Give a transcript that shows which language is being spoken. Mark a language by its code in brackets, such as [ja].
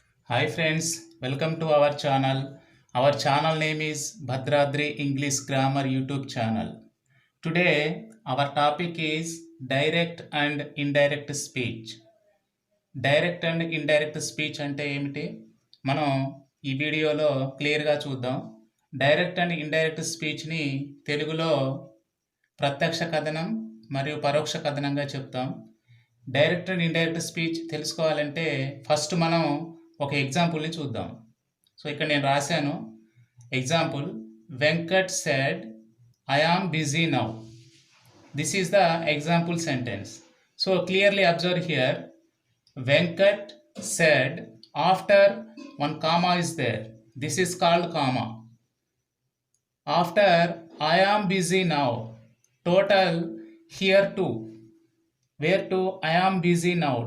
[en] Hi friends, welcome to our channel. Our channel name is Bhadradri English Grammar YouTube channel. Today our topic is direct and indirect speech. [te] Direct and indirect speech అంటే ఏమిటి మనం ఈ వీడియోలో క్లియర్గా చూద్దాం. Direct and indirect స్పీచ్ని తెలుగులో ప్రత్యక్ష కథనం మరియు పరోక్ష కథనంగా చెప్తాం. డైరెక్ట్ అండ్ ఇండైరెక్ట్ స్పీచ్ తెలుసుకోవాలంటే ఫస్ట్ మనం ఒక ఎగ్జాంపుల్ని చూద్దాం. సో ఇక్కడ నేను రాశాను example, [en] Venkat said I am busy now. This is the example sentence. So clearly observe here, Venkat said after one comma is there. This is called comma. After I am busy now. Total here too. Where to? I am busy now.